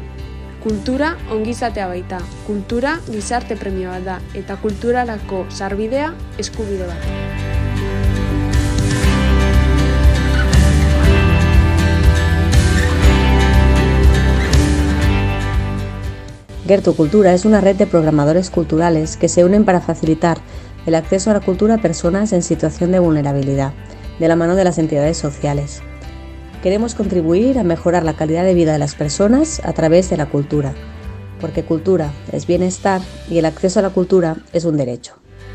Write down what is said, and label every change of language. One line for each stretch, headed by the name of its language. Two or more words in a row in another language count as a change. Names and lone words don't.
Basque: Kultura ongizatea baita, kultura gizarte premia bat da, eta kulturarako sarbidea eskubide bat.
Spanish: Gertu Cultura es una red de programadores culturales que se unen para facilitar el acceso a la cultura a personas en situación de vulnerabilidad, de la mano de las entidades sociales. Queremos contribuir a mejorar la calidad de vida de las personas a través de la cultura, porque cultura es bienestar y el acceso a la cultura es un derecho.